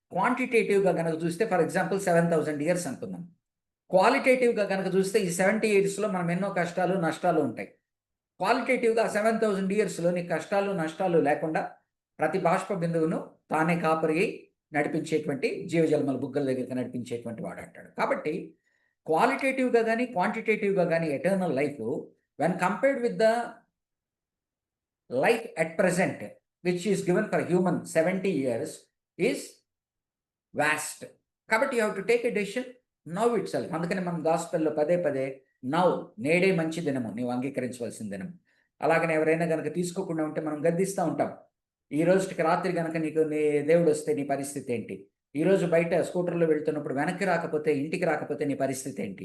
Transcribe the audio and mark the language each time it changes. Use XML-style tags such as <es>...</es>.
<te>క్వాంటిటేటివ్గా కనుక చూస్తే for example 7000 years అనుకుందాం. క్వాలిటేటివ్గా కనుక చూస్తే ఈ 70 yearsలో మనం ఎన్నో కష్టాలు నష్టాలు ఉంటాయి. క్వాలిటేటివ్గా 7000 yearsలో నీ కష్టాలు నష్టాలు లేకుండా ప్రతి బాష్ప బిందువును తానే కాపరి నడిపించేటువంటి, జీవజల్మల బుగ్గల దగ్గరికి నడిపించేటువంటి వాడు అంటాడు. కాబట్టి క్వాలిటేటివ్గా కానీ క్వాంటిటేటివ్గా కానీ eternal life</te> <en>when compared with the life at present which is given for human 70 years is vast. కాబట్టి you have to take a decision now itself.</en> <te>అందుకని మనం గాస్పెల్లో పదే పదే నౌ, నేడే మంచి దినము, నీవు అంగీకరించవలసిన దినం. అలాగనే ఎవరైనా కనుక తీసుకోకుండా ఉంటే మనం గద్దిస్తూ ఉంటాం. ఈ రోజుకి రాత్రి కనుక నీకు నీ దేవుడు వస్తే నీ పరిస్థితి ఏంటి? ఈరోజు బయట స్కూటర్లో వెళ్తున్నప్పుడు వెనక్కి రాకపోతే, ఇంటికి రాకపోతే నీ పరిస్థితి ఏంటి?</te>